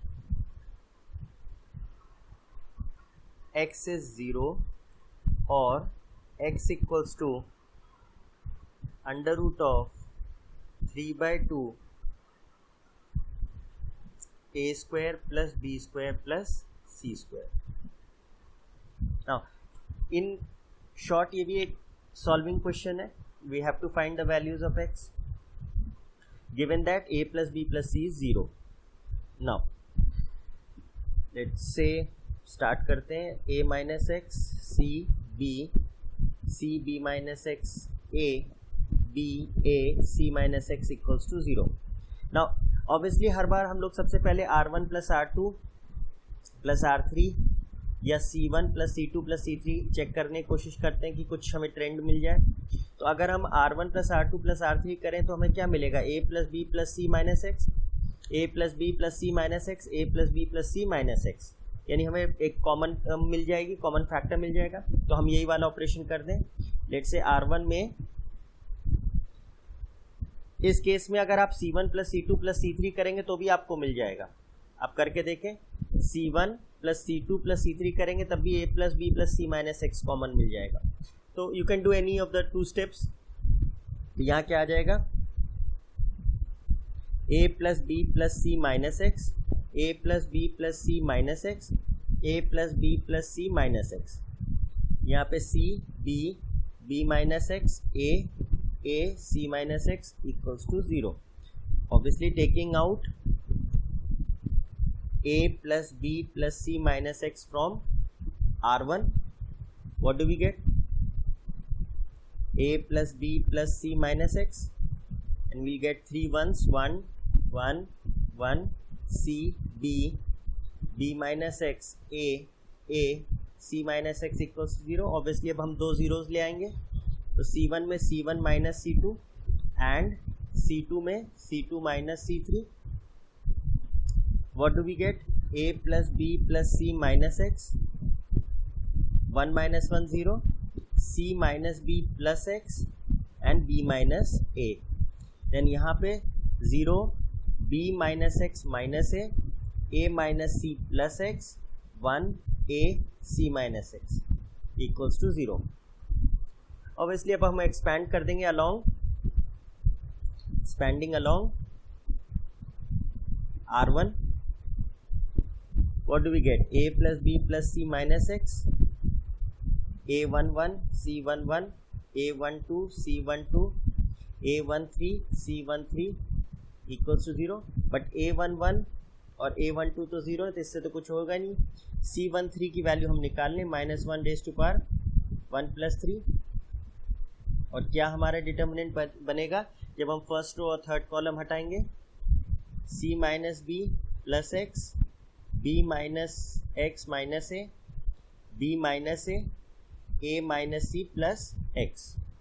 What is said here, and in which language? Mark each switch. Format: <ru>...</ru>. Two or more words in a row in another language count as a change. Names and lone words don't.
<en>x is 0 or x equals to under root of 3 by 2 a square plus b square plus c square. Now in short</en> <hi>ये भी एक</hi> <en>solving question</en> <hi>है.</hi> <en>We have to find the values of x given that a plus b plus c is 0. Now let's say start</en> <hi>करते हैं.</hi> <en>a minus x c b minus x a b a c minus x equals to 0.</en> <hi>Now obviously हर बार हम लोग सबसे पहले</hi> <en>r1 plus r2 plus r3</en> <hi>या</hi> <en>c1 plus c2 plus c3</en> <hi>चेक करने की कोशिश करते हैं कि कुछ हमें ट्रेंड मिल जाए. तो अगर हम</hi> <en>r1 plus r2 plus r3</en> <hi>करें तो हमें क्या मिलेगा?</hi> <en>a plus b plus c minus x, a plus b plus c minus x, a plus b plus c minus x,</en> <hi>यानी हमें एक कॉमन मिल जाएगी,</hi> <en>common factor</en> <hi>मिल जाएगा. तो हम यही वाला ऑपरेशन कर दें.</hi> <en>let's say r1</en> <hi>में इस केस में अगर आप</hi> <en>c1 plus c2 plus c3</en> <hi>करेंगे तो भी आपको मिल जाएगा. आप करके देखें.</hi> <en>c1 plus c2 plus c3</en> <hi>करेंगे तब भी</hi> <en>a plus b plus c minus x कॉमन</en> <hi>मिल जाएगा.</hi> <en>तो you can do any of the two steps.</en> <hi>तो यहाँ क्या आ जाएगा?</hi> <en>a plus b plus c minus x, a plus b plus c minus x, a plus b plus c minus x.</en> <hi>यहाँ पे</hi> <en>c b b minus x a c minus x equals to 0. Obviously taking out a plus b plus c minus x from r1, what do we get? a plus b plus c minus x, and we get 3 ones, 1 1 1 c b b minus x a c minus x equals to 0. Obviously</en> <hi>अब हम दो</hi> <en>zeros</en> <hi>ले आएंगे.</hi> <en>तो c1 में c1 minus c2 and c2 में c2 minus c3. What do we get? a plus b plus c minus x, 1 minus 1 0, c minus b plus x and b minus a. Then यहाँ पे 0 b minus x minus a minus c plus x, 1 a c minus x equals to 0. Obviously</en> <hi>अब हम</hi> <en>expand</en> <hi>कर देंगे</hi> <en>along, expanding along r1. What do we get? a plus b plus c minus x, a11 c11 a12 c12 a13 c13 equals to 0.</en> <hi>बट a11 और a12 तो 0 है, तो इससे तो कुछ होगा नहीं. c13 की वैल्यू हम निकाल लें, -1</hi> <en>raise to power</en> <hi>1 + 3. और क्या हमारा डिटर्मिनेंट बनेगा जब हम</hi> <en>first row</en> <hi>और</hi> <en>third column</en> <hi>हटाएंगे?</hi> <en>c minus b plus x b minus x minus a, b minus a minus c plus x.</en>